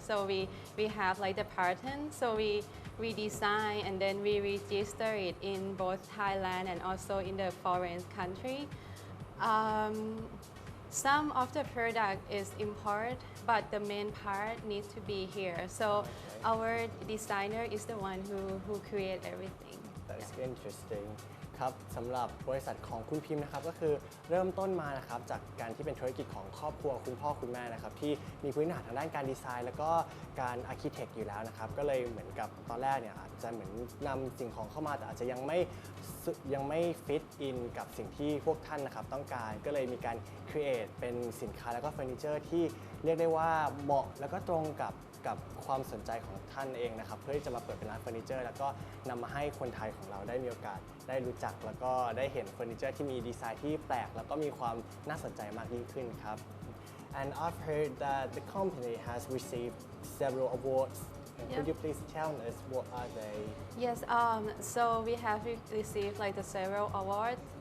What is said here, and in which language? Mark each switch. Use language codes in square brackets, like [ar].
[en] So we have like the pattern. So we design and then we register it in both Thailand and also in the foreign country. Some of the product is import, but the main part needs to be here. So our designer is the one who create everything. That's interesting [th] ครับสำหรับบริษัทของคุณพิมพ์นะครับก็คือเริ่มต้นมานะครับจากการที่เป็นธุรกิจของครอบครัวคุณพ่อคุณแม่นะครับที่มีพื้นฐานทางด้านการดีไซน์แล้วก็การอาร์คิเทคอยู่แล้วนะครับก็เลยเหมือนกับตอนแรกเนี่ยอาจจะเหมือนนำสิ่งของเข้ามาแต่อาจจะยัง ไม่ฟิตอินกับสิ่งที่พวกท่านนะครับต้องการก็เลยมีการครีเอทเป็นสินค้าแล้วก็เฟอร์นิเจอร์ที่เรียกได้ว่าเหมาะแล้วก็ตรงกับความสนใจของท่านเองนะครับเพื่อที่จะมาเปิดเป็นร้านเฟอร์นิเจอร์แล้วก็นำมาให้คนไทยของเราได้มีโอกาสได้รู้จักแล้วก็ได้เห็นเฟอร์นิเจอร์ที่มีดีไซน์ที่แปลกแล้วก็มีความน่าสนใจมากยิ่งขึ้นครับ [en] And I've heard that the company has received several awards Could you please tell us what are they Yes, so we have received like the several awards.